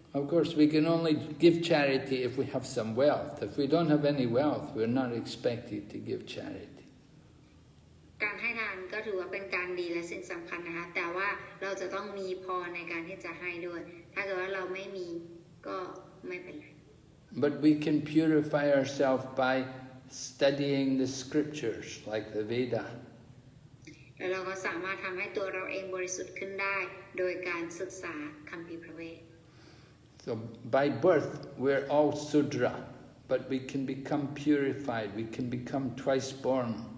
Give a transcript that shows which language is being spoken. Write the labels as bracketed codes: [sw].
[en] Of course, we can only give charity if we have some wealth. If we don't have any wealth, we're not expected to give charity. [th] การให้ทานก็ถือว่าเป็นการดีและสิ่งสำคัญนะคะแต่ว่าเราจะต้องมีพอในการที่จะให้ด้วยถ้าเกิดว่าเราไม่มีก็ไม่เป็นไร [en] But we can purify ourselves by studying the scriptures like the Veda. [th] แล้วเราก็สามารถทำให้ตัวเราเองบริสุทธิ์ขึ้นได้โดยการศึกษาคัมภีร์พระเวท [en] So by birth we're all Sudra, but we can become purified, we can become twice born.